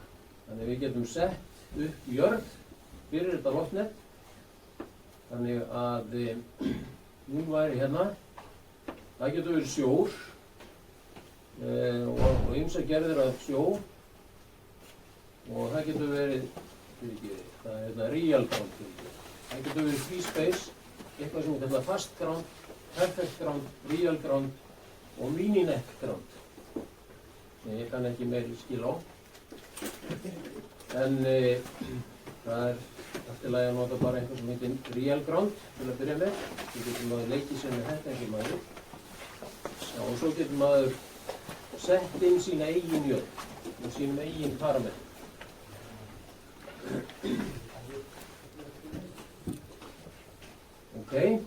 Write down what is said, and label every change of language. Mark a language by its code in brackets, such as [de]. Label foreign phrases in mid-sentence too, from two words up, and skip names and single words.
[is] Þannig við getum sett upp jörð fyrir þetta loftnet. Þannig að nú væri hérna Það getur verið sjór og ýmsar gerðir af sjó og það getur verið, það er [en] real ground. [is] Það getur verið [en] free space, [is] eitthvað sem er [en] fast ground, perfect ground, real ground [is] og [en] mini-net ground [is] sem ég kann ekki meiri skil á. En það er allt í lagi að nota bara eitthvað sem heitir [en] real ground [is] til að byrja með. Svo getur maður leikið sér með þetta ekki maður. Já, og svo getur maður sett inn sína eigin jörð og sínum eigin parametri. Ok.